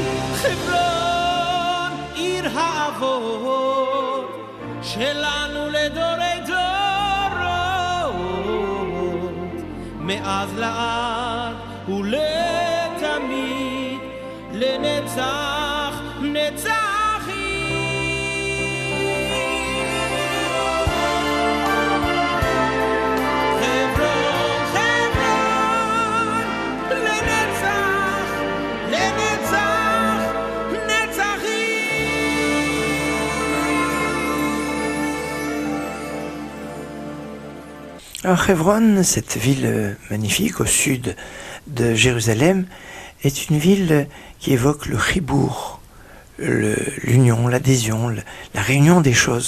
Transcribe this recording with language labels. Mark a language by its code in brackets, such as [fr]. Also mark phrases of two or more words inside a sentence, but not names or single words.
[he] חברון עיר האבות שלנו לדורי דורות, מאז לעד ולתמיד, לנצח נצחים. חברון, חברון, לנצח, לנצח [fr] Alors, Hebron, cette ville magnifique au sud de Jérusalem, est une ville qui évoque le chibour, l'union, l'adhésion, la réunion des choses.